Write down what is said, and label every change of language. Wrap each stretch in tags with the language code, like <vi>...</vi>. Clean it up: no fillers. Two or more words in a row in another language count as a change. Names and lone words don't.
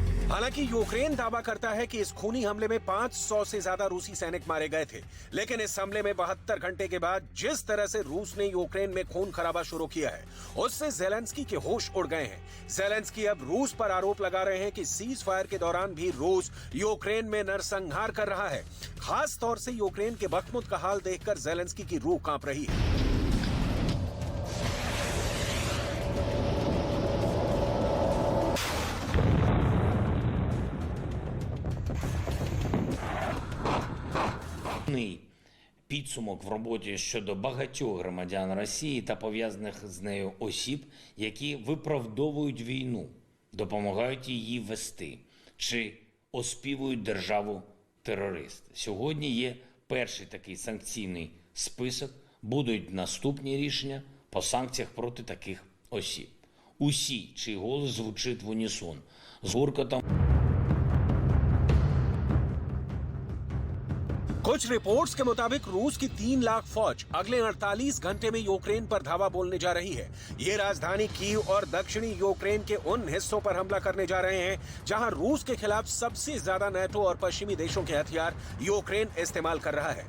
<hi>हालांकि यूक्रेन दावा करता है कि इस खूनी हमले में 500 से ज्यादा रूसी सैनिक मारे गए थे, लेकिन इस हमले में 72 घंटे के बाद जिस तरह से रूस ने यूक्रेन में खून खराबा शुरू किया है, उससे जेलेंस्की के होश उड़ गए हैं। जेलेंस्की अब रूस पर आरोप लगा रहे हैं कि</hi> <en>cease fire</en> <hi>के दौरान भी रूस यूक्रेन में नरसंहार कर रहा है। खास तौर से यूक्रेन के बखमुत का हाल देखकर जेलेंस्की की रूह कांप रही है।</hi> <uk>Підсумок в роботі щодо багатьох громадян Росії та пов'язаних з нею осіб, які виправдовують війну, допомагають її вести чи оспівують державу-терорист. Сьогодні є перший такий санкційний список, будуть наступні рішення по санкціях проти таких осіб. Усі, чий голос звучить в унісон, з гуркотом.</uk> <hi>कुछ रिपोर्ट्स के मुताबिक रूस की 3 लाख फौज अगले 48 घंटे में यूक्रेन पर धावा बोलने जा रही है। ये राजधानी कीव और दक्षिणी यूक्रेन के उन हिस्सों पर हमला करने जा रहे हैं जहां रूस के खिलाफ सबसे ज्यादा नाटो और पश्चिमी देशों के हथियार यूक्रेन इस्तेमाल कर रहा है।</hi>